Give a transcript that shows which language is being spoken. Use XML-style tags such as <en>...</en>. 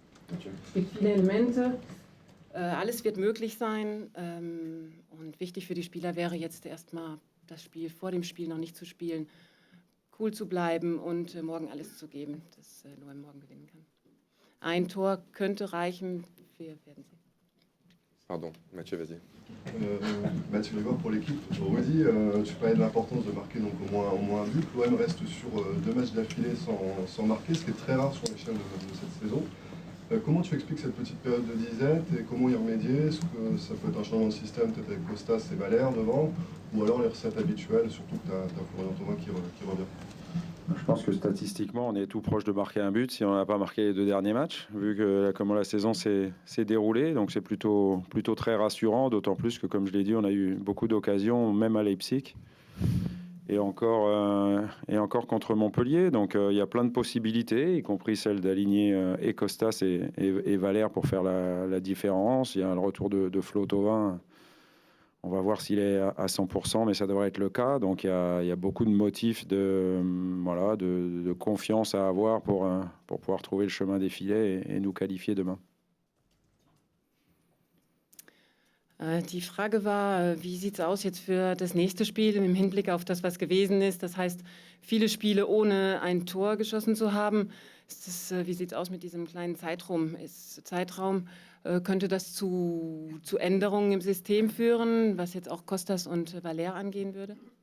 <de>Es gibt viele Elemente. Alles wird möglich sein. Und wichtig für die Spieler wäre jetzt erstmal das Spiel vor dem Spiel noch nicht zu spielen, cool zu bleiben und morgen alles zu geben, dass l'OM morgen gewinnen kann. Ein Tor könnte reichen, wir werden sehen.</de> <fr>Pardon, Mathieu, vas-y. Mathieu Lévor pour l'équipe. Rudy, tu parlais de l'importance de marquer donc au moins un but. L'OM reste sur 2 matchs d'affilée sans marquer, ce qui est très rare sur l'échelle de cette saison. Comment tu expliques cette petite période de disette et comment y remédier? Est-ce que ça peut être un changement de système, peut-être avec Costas et Valère devant, ou alors les recettes habituelles, surtout que tu as Florian Thauvin qui revient? Je pense que statistiquement, on est tout proche de marquer un but si on n'a pas marqué les 2 derniers matchs, vu que comment la saison s'est déroulée. Donc c'est plutôt très rassurant, d'autant plus que, comme je l'ai dit, on a eu beaucoup d'occasions, même à Leipzig, et encore contre Montpellier. Donc il y a plein de possibilités, y compris celle d'aligner et Costas et Valère pour faire la différence. Il y a le retour de Flo Thauvin. On va voir s'il est à 100%, mais ça devrait être le cas. Donc il y a beaucoup de motifs de confiance à avoir pour pouvoir trouver le chemin des filets et nous qualifier demain.</fr> <de>Die Frage war, wie sieht es aus jetzt für das nächste Spiel im Hinblick auf das, was gewesen ist? Das heißt, viele Spiele ohne ein Tor geschossen zu haben. Wie sieht es aus mit diesem kleinen Zeitraum? Könnte das zu Änderungen im System führen, was jetzt auch Costas und Valère angehen würde?</de>